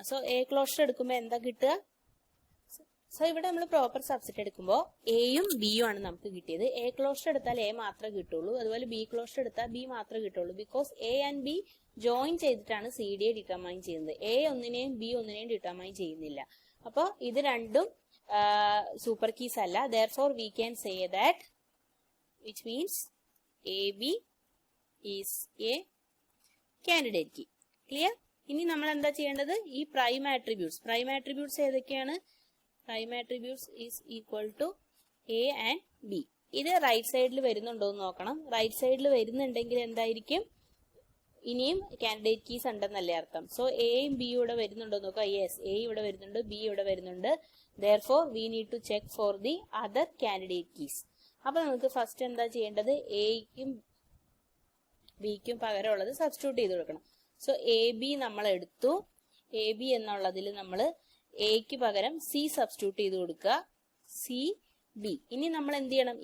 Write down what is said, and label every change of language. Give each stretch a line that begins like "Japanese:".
Malayalam: So A closure എടുക്കുമ്പോൾ എന്താ കിട്ടുക? സോ ഇവിടെ നമ്മൾ പ്രോപ്പർ സബ്സെറ്റ് എടുക്കുമ്പോൾ എയും ബിയും ആണ് നമുക്ക് കിട്ടിയത്. എ ക്ലോഷർ എടുത്താൽ എ മാത്രമേ കിട്ടുള്ളൂ, അതുപോലെ ബി ക്ലോഷർ എടുത്താൽ ബി മാത്രമേ കിട്ടുള്ളൂ. Because A and B join ചെയ്തിട്ടാണ് സി ഡിയെ ഡിറ്റർമൈൻ ചെയ്യുന്നത്. എ ഒന്നിനെയും ബി ഒന്നിനെയും ഡിറ്റർമൈൻ ചെയ്യുന്നില്ല. അപ്പോൾ ഇത് രണ്ടും
English: super keys alla, therefore we can say that, which means AB is a candidate key.
Malayalam: Clear? ഇനി നമ്മൾ എന്താ ചെയ്യേണ്ടത്? ഈ പ്രൈം ആട്രിബ്യൂട്ട്സ് ഏതൊക്കെയാണ്?
English: Prime attributes is equal to A and B.
Malayalam: ഇത് റൈറ്റ് സൈഡിൽ വരുന്നുണ്ടോ എന്ന് നോക്കണം. റൈറ്റ് സൈഡിൽ വരുന്നുണ്ടെങ്കിൽ എന്തായിരിക്കും? ഇനിയും കാൻഡിഡേറ്റ് കീസ് ഉണ്ടെന്നല്ലേ അർത്ഥം. സോ എയും ബി ഇവിടെ വരുന്നുണ്ടോ നോക്കാം. യെസ്, എ ഇവിടെ വരുന്നുണ്ട്, ബി ഇവിടെ വരുന്നുണ്ട്.
English: therefore we need to check for the other candidate keys.
Malayalam: അപ്പൊ നമുക്ക് ഫസ്റ്റ് എന്താ ചെയ്യേണ്ടത്? എയ്ക്കും ബിക്കും പകരമുള്ളത് സബ്സ്റ്റിറ്റ്യൂട്ട് ചെയ്ത് കൊടുക്കണം. സോ എ ബി നമ്മൾ എടുത്തു. എ ബി എന്നുള്ളതിൽ നമ്മൾ എക്ക് പകരം സി സബ്സ്റ്റിറ്റ്യൂട്ട് ചെയ്ത് കൊടുക്കുക, സി ബി. ഇനി നമ്മൾ എന്ത് ചെയ്യണം?